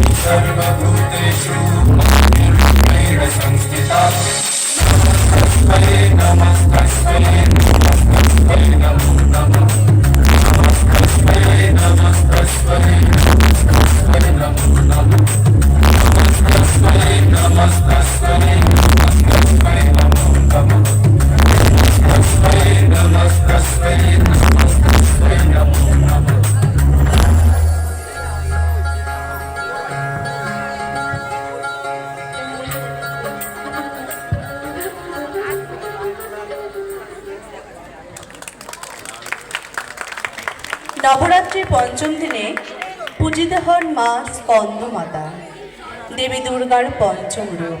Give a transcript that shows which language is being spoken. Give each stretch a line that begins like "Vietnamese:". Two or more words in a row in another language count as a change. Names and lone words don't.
Sanskrit: सर्वभूतेषु निर्विघ्नेन संस्थिता नमस्तस्मै नमस्तस्मै नमस्तस्मै नमो नमः नमस्तस्मै नमस्तस्मै नमस्तस्मै नमो नमः नमस्तस्मै नमस्तस्मै नमस्तस्मै नमो नमः नमस्तस्मै नमस्तस्मै नमस्तस्मै नमो नमः
Bangla: নবরাত্রির পঞ্চম দিনে পূজিত হন মা স্কন্দ মাতা, দেবী দুর্গার পঞ্চম রূপ।